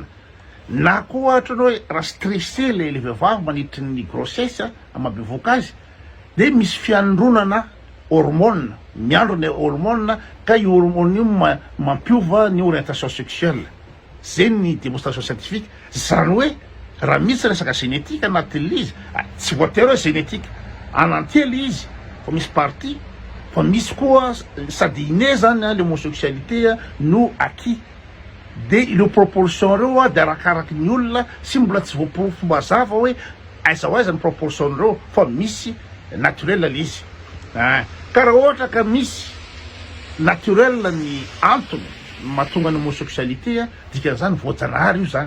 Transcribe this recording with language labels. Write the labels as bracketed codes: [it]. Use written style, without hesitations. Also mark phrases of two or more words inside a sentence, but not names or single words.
[mg] Na koa ohatra hoe raha stressé le vehivavy manitry ny grossesse amabevoaka azy de misy fiandronana hormone, miandro ny hormone ka io hormone io mampiova ny [fr] orientation sexuelle. [mg] Zay ny [fr] démonstration scientifique. [mg] Zany hoe raha misy resaka génétique anatin'izy tsy voatery hoe génétique [fr] en entier [mg] le izy fa misy partie fa misy koa sady iné zany le homosexualité no acquis. De le proportion reo de arakaraky ny olona sy mbola tsy voaporofo mazava hoe aiza ho aiza ny proportion reo fa misy naturel le izy. Ka raha ohatra ka misy naturel ny antony mahatonga ny homosexualité dikan'izany voajanahary io zany.